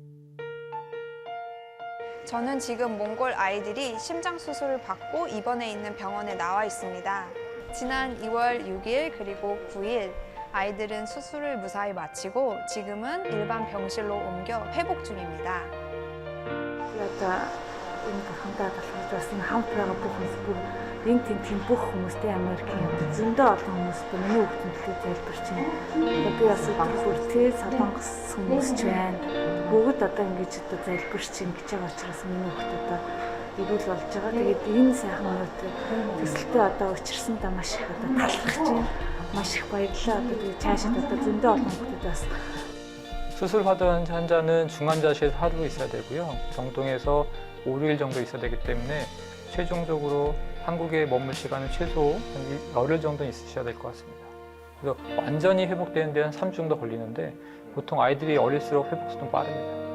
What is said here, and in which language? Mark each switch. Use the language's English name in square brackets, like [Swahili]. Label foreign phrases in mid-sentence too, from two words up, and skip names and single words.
[Korean] 저는 지금 몽골 아이들이 심장 수술을 받고 입원해 있는 병원에 나와 있습니다. 지난 2월 6일 그리고 9일 아이들은 수술을 무사히 마치고 지금은 일반 병실로 옮겨 회복 중입니다. [Mongolian] Энэ хамтаад болохоор бас энэ хамт байгаа бүх хүмүүс энэ тентийн бүх хүмүүстэй Америкийн зөндөө олон хүмүүстэй миний хүүхдүүдтэй залбирч байна. Би бас бүртээ солонгос хүмүүс ч байна. Бүгд одоо ингэж одоо залбирч ингэж байгаа учраас миний хүүхдүүд одоо ирүүл болж байгаа. Тэгээд энэ сайхан өнөөдөр төсөлтөө одоо учирсандаа маш их одоо талархаж байна. Маш их баярлалаа. Одоо тэгээд цаашид одоо зөндөө олон хүүхдүүд бас [Korean] 수술 받은 환자는 중환자실에 하루 있어야 되고요. 병동에서 5, 6일 정도 있어야 되기 때문에 최종적으로 한국에 머물 시간은 최소 열흘 정도 있으셔야 될 것 같습니다. 그래서 완전히 회복되는 데는 3주 정도 걸리는데 보통 아이들이 어릴수록 회복 속도는 빠릅니다.